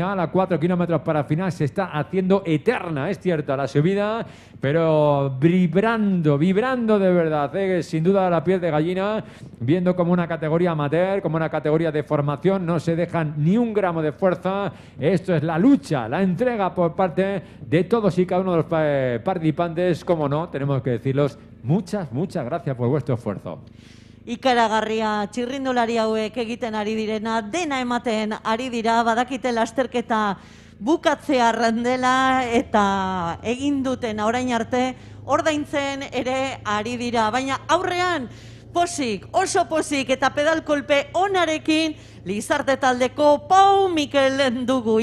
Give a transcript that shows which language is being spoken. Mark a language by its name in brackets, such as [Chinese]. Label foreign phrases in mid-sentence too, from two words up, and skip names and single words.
[Spanish] A 4 kilómetros para el final se está haciendo eterna, es cierto, la subida, pero vibrando de verdad, sin duda la piel de gallina, viendo como una categoría amateur, como una categoría de formación, no se dejan ni un gramo de fuerza. Esto es la lucha, la entrega por parte de todos y cada uno de los participantes. Como no, tenemos que decirlos, muchas gracias por vuestro esfuerzo. [Basque] Ikaragarria txirrindulari hauek egiten ari direna, dena ematen ari dira, badakite lasterketa bukatzearren dela eta egin duten orain arte ordaintzen ere ari dira, baina aurrean posik, oso posik eta pedalkolpe onarekin Lizarte taldeko Pau Mikel dugu.